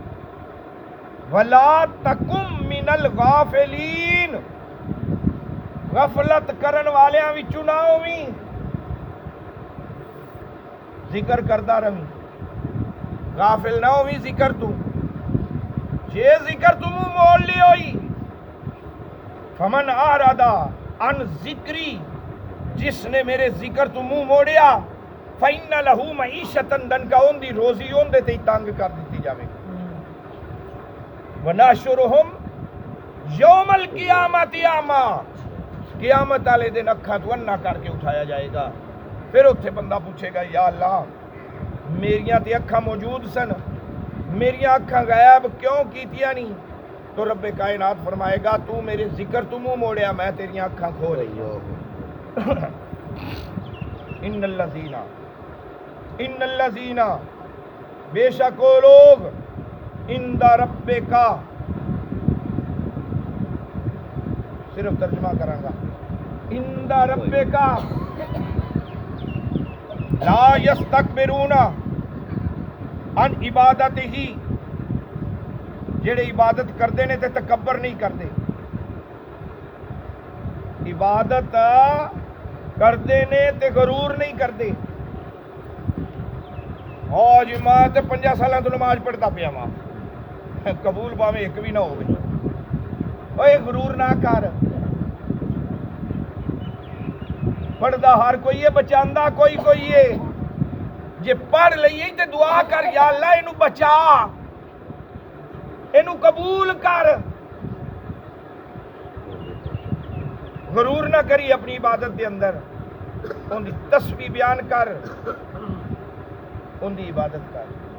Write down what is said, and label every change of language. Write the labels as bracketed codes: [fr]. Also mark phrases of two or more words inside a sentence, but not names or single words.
[ar] ولا تکم من الغافلین، [pa] غفلت کرن والیاں وچوں نہ ہوویں. ذکر کردا رہی، غافل نہ ہوویں ذکر تو. جے ذکر تو منہ موڑ لی ہوئی [ar] فمن اعرض عن ذکری، [pa] جس نے میرے ذکر تو منہ موڑیا [ar] فإن لہ معیشۃ دنکا [pa] اون دی روزی اون دے تے تنگ کر دیتی جاوے. [ar] ونحشرہم یوم القیامت اعمیٰ، [pa] قیامت والے دن اکھاں تو انا کر کے اٹھایا جائے گا. پھر اتھے بندہ پوچھے گا یا اللہ میریاں تے اکھاں موجود سن، میریاں اکھاں غائب کیوں کیتیاں نہیں؟ تو رب کائنات فرمائے گا تو میرے ذکر تو منہ موڑیا میں تیریاں اکھاں کھول رہی. [ar] ان الذین [pa] بے شک وہ لوگ [ar] عند ربک، [pa] صرف ترجمہ کراں گا، [ar] عند ربک لا یستکبرون عن عبادتہ، [pa] جڑے عبادت کردے نے تے تکبر نہیں کردے. عبادت کردے نے تے غرور نہیں کردے. ہاں جی میں تے 5 سالاں تو نماز پڑھتا پیا ماں، قبول پاویں ایک بھی نہ ہوئے. اوے غرور نہ کر. پڑھدا ہر کوئی ہے، بچاندا کوئی کوئی ہے. جے پڑھ لئیے تے دعا کر یا اللہ اینو بچا، اینو قبول کر. غرور نہ کری اپنی عبادت دے اندر. ان دی تسبیح بیان کر، ان دی عبادت کر.